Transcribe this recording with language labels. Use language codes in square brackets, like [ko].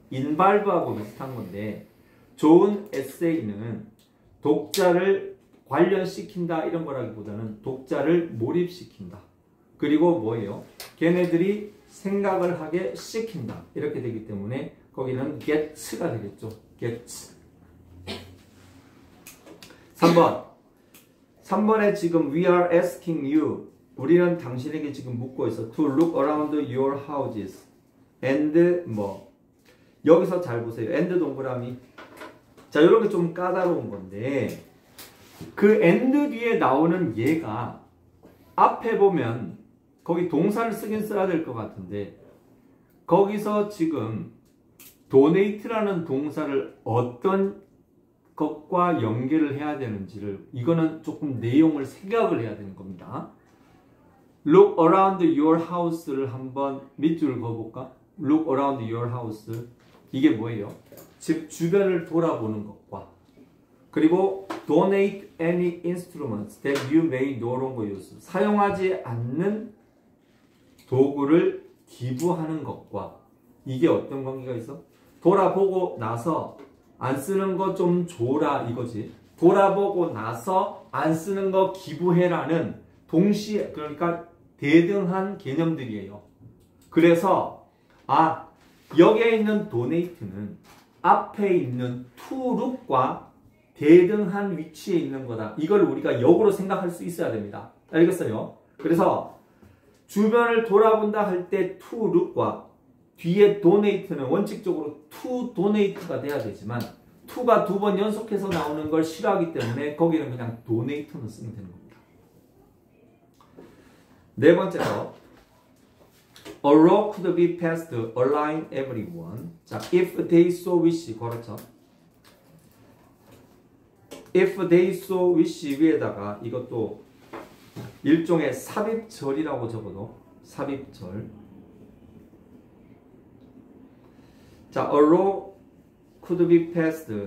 [ko] involve하고 비슷한 건데 좋은 에세이는 독자를 관련시킨다 이런 거라기보다는 독자를 몰입시킨다. 그리고 뭐예요? 걔네들이 생각을 하게 시킨다. 이렇게 되기 때문에 거기는 get가 되겠죠. get. 3번. 3번에 지금 [en] we are asking you. [ko] 우리는 당신에게 지금 묻고 있어. [en] To look around your houses. [ko] And 뭐. 여기서 잘 보세요. and 동그라미. 자, 이런 게 좀 까다로운 건데 그 and 뒤에 나오는 얘가 앞에 보면 거기 동사를 쓰긴 써야 될 것 같은데 거기서 지금 donate라는 동사를 어떤 것과 연결을 해야 되는지를 이거는 조금 내용을 생각을 해야 되는 겁니다. [en] Look around your house를 [ko] 한번 밑줄을 그어볼까? [en] Look around your house. [ko] 이게 뭐예요? 집 주변을 돌아보는 것과 그리고 [en] donate any instruments that you may no longer use. [ko] 사용하지 않는 도구를 기부하는 것과 이게 어떤 관계가 있어? 돌아보고 나서 안 쓰는 거 좀 줘라 이거지. 돌아보고 나서 안 쓰는 거 기부해라는 동시에 그러니까 대등한 개념들이에요. 그래서 여기에 있는 donate는 앞에 있는 to look과 대등한 위치에 있는 거다. 이걸 우리가 역으로 생각할 수 있어야 됩니다. 알겠어요? 그래서 주변을 돌아본다 할 때 to look과 뒤에 donate는 원칙적으로 to donate가 돼야 되지만 to가 두 번 연속해서 나오는 걸 싫어하기 때문에 거기는 그냥 donate는 쓰면 되는 겁니다. 네 번째 거. [en] A law could be passed allowing everyone. 자, if they so wish. [ko] 그렇죠. if they so wish 위에다가 이것도 일종의 삽입절이라고 적어도 삽입절. [en] 자, a law could be passed.